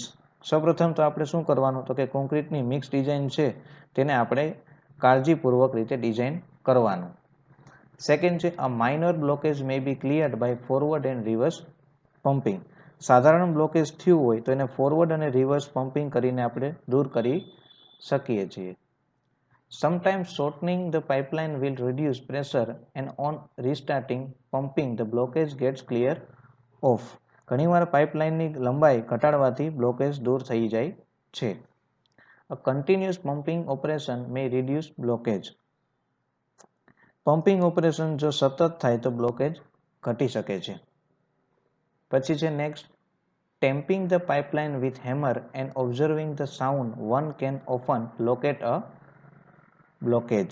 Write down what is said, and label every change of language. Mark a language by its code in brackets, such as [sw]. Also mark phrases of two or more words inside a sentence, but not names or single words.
[gu] સૌપ્રથમ તો આપણે શું કરવાનું તો કે કોન્ક્રીટની [en] mix design [gu] છે તેને આપણે કાળજીપૂર્વક રીતે ડિઝાઇન કરવાનું. [en] સેકન્ડ છે a minor blockage may be cleared by forward and reverse pumping. [gu] સાધારણ બ્લોકેજ થયું હોય તો એને ફોરવર્ડ અને રિવર્સ પમ્પિંગ કરીને આપણે દૂર કરી શકીએ છીએ. [en] Sometimes shortening the pipeline will reduce pressure and on restarting pumping the blockage gets clear off. [gu] ઘણીવાર પાઇપલાઇનની લંબાઈ ઘટાડવાથી બ્લોકેજ દૂર થઈ જાય છે. [en] A continuous pumping operation may reduce blockage. pumping operation [gu] જો સતત થાય તો બ્લોકેજ ઘટી શકે છે. પછી છે [en] next tamping the pipeline with hammer and observing the sound one can often locate a blockage.